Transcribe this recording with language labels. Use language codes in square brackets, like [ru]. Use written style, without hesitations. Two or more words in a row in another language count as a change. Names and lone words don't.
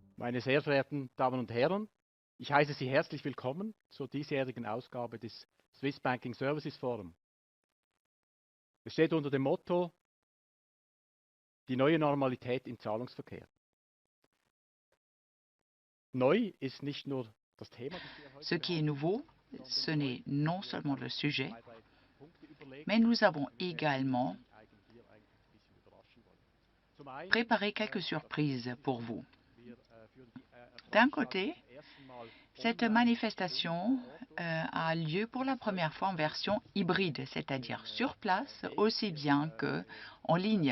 [de] Meine sehr verehrten Damen und Herren, ich heiße Sie herzlich willkommen zur diesjährigen Ausgabe des Swiss Banking Services Forum. Es steht unter dem Motto Die neue Normalität im Zahlungsverkehr. Neu ist nicht nur das Thema, [fr] Ce qui est nouveau, ce n'est non seulement le sujet, mais nous avons également préparé quelques surprises pour vous. D'un côté, cette manifestation a lieu pour la première fois en version hybride, c'est-à-dire sur place aussi bien qu'en ligne.